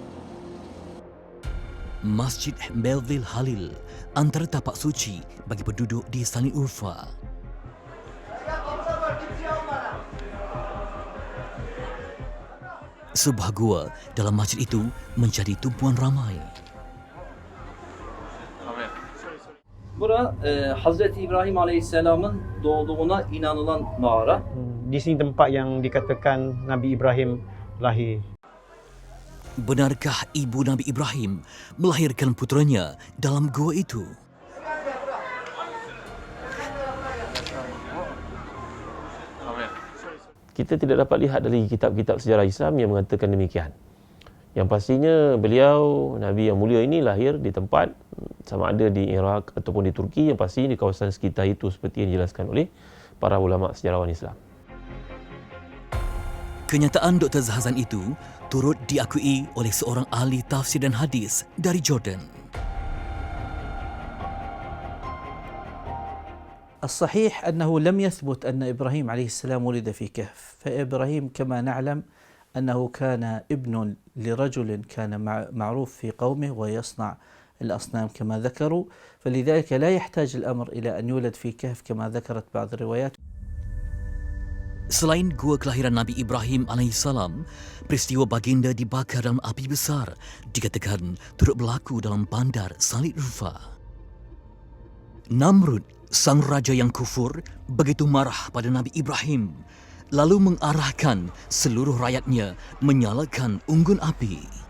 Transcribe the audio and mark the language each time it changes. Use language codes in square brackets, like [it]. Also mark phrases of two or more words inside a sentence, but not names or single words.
[ms] Masjid Melville Halil, antara tapak suci bagi penduduk di Salin Urfa. Sebuah gua dalam masjid itu menjadi tumpuan ramai. [tr] Bura Hazreti İbrahim Aleyhisselam'ın doğduğuna inanılan mağara. [ms] Di sini tempat yang dikatakan Nabi Ibrahim lahir. Benarkah ibu Nabi Ibrahim melahirkan putranya dalam gua itu? Kita tidak dapat lihat dari kitab-kitab sejarah Islam yang mengatakan demikian. Yang pastinya beliau, Nabi yang mulia ini lahir di tempat sama ada di Iraq ataupun di Turki, yang pasti di kawasan sekitar itu seperti yang dijelaskan oleh para ulama sejarawan Islam. Kenyataan Dr. Zahazan itu turut diakui oleh seorang ahli tafsir dan hadis dari Jordan. [ar] الصحيح أنه لم يثبت أن إبراهيم عليه السلام ولد في كهف، فإبراهيم كما نعلم أنه كان ابن لرجل كان معروف في قومه ويصنع الأصنام كما ذكروا، فلذلك لا يحتاج الأمر إلى أن يولد في كهف كما ذكرت بعض الروايات. [ms] Selain gua kelahiran Nabi Ibrahim alaihissalam, peristiwa baginda dibakar dalam api besar dikatakan turut berlaku dalam bandar Salin Urfa. Namrud, sang raja yang kufur, begitu marah pada Nabi Ibrahim, lalu mengarahkan seluruh rakyatnya menyalakan unggun api.